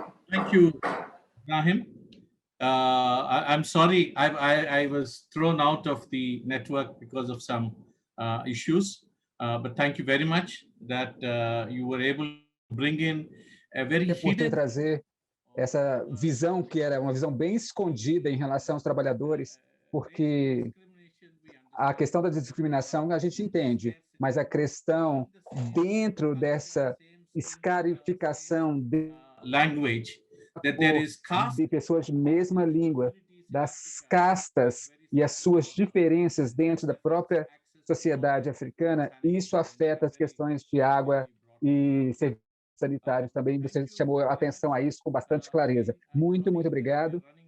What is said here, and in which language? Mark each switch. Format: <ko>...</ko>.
<en>Thank you, Ibrahim. I'm sorry, I was thrown out of the network because of some issues, but thank you very much that you were able to bring in a very</en> <pt>por trazer essa visão que era uma visão bem escondida em relação aos trabalhadores, porque a questão da discriminação a gente entende, mas a questão dentro dessa escarificação de</pt> <en>language, that there is caste,</en> <pt>de pessoas de mesma língua, das castas e as suas diferenças dentro da própria sociedade africana, isso afeta as questões de água e serviços sanitários também. Você chamou a atenção a isso com bastante clareza. Muito, muito obrigado.</pt>